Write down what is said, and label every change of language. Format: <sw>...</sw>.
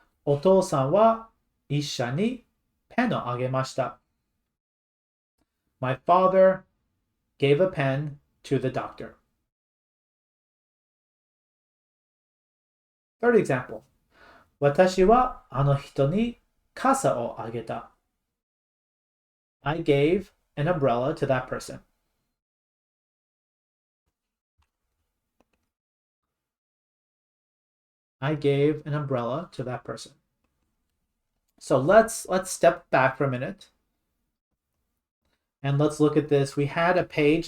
<ja>お父さんは医者にペンをあげました。</ja> <en>My father gave a pen to the doctor. Third example.</en> <ja>私はあの人に傘をあげた。</ja> <en>I gave an umbrella to that person. I gave an umbrella to that person. So let's step back for a minute and let's look at this. We had a page.</en>